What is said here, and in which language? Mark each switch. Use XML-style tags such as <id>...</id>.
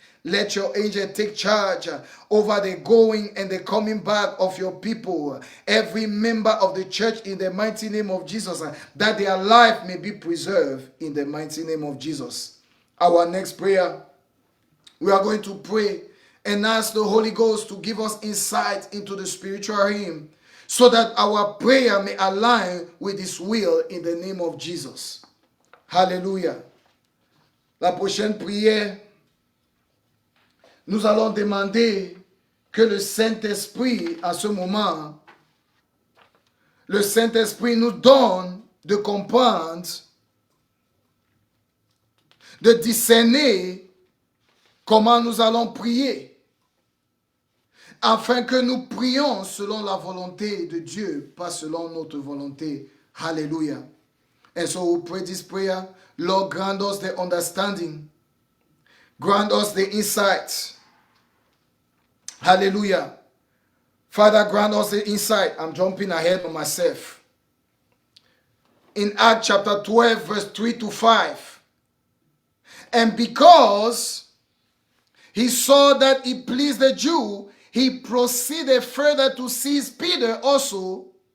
<en>Let your angel take charge over the going and the coming back of your people, every member of the church in the mighty name of Jesus, that their life may be preserved in the mighty name of Jesus. Our next prayer, we are going to pray and ask the Holy Ghost to give us insight into the spiritual realm so that our prayer may align with his will in the name of Jesus. Hallelujah.</en> <fr>La prochaine prière, nous allons demander que le Saint-Esprit, à ce moment, le Saint-Esprit nous donne de comprendre, de discerner comment nous allons prier, afin que nous prions selon la volonté de Dieu, pas selon notre volonté.</fr> <en>Hallelujah. And so we pray this prayer. Lord, grant us the understanding. Grant us the insight. Hallelujah. Father, grant us the insight. I'm jumping ahead of myself. In Acts chapter 12, verse 3 to 5. And because he saw that it pleased the Jew, he proceeded further to seize Peter also.</en>